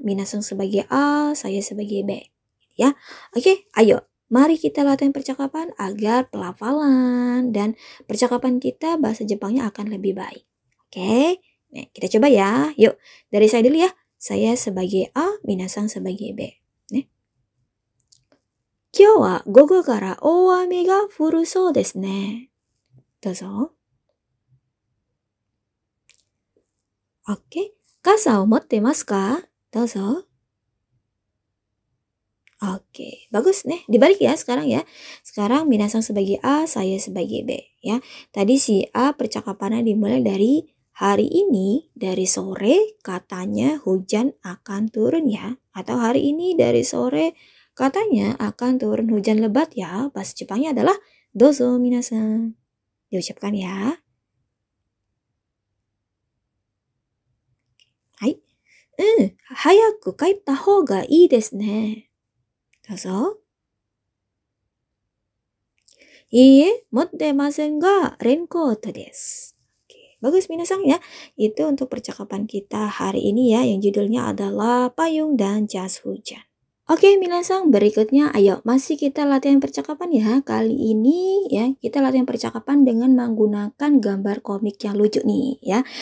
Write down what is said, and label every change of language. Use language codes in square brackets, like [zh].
[id] Minasan sebagai A, saya sebagai B. Ya. Oke, ayo. Mari kita latihan percakapan agar pelafalan dan percakapan kita bahasa Jepangnya akan lebih baik. Oke. Nah, kita coba ya. Yuk, dari saya dulu ya. Saya sebagai A, minasan sebagai B. Nih. [ja] 今日は午後から大雨が降るそうですね。どうぞ。 OK。 傘を持ってますか？どうぞ。 [id] Oke, bagus nih. Dibalik ya sekarang ya. Sekarang minasan sebagai A, saya sebagai B ya. Tadi si A percakapannya dimulai dari hari ini dari sore katanya hujan akan turun ya. Atau hari ini dari sore katanya akan turun hujan lebat ya. Bahasa Jepangnya adalah [ja] dozo minasan. [id] Diucapkan ya. [ja] Hai. Hayaku kaita hoga ii desu ne. どうぞ。いいえ、持ってませんが、レンコートです。 [id] Oke, bagus minasan ya. Itu untuk percakapan kita hari ini ya, yang judulnya adalah payung dan jas hujan. Oke, minasan, berikutnya ayo masih kita latihan percakapan ya. Kali ini ya, kita latihan percakapan dengan menggunakan gambar komik yang lucu nih ya.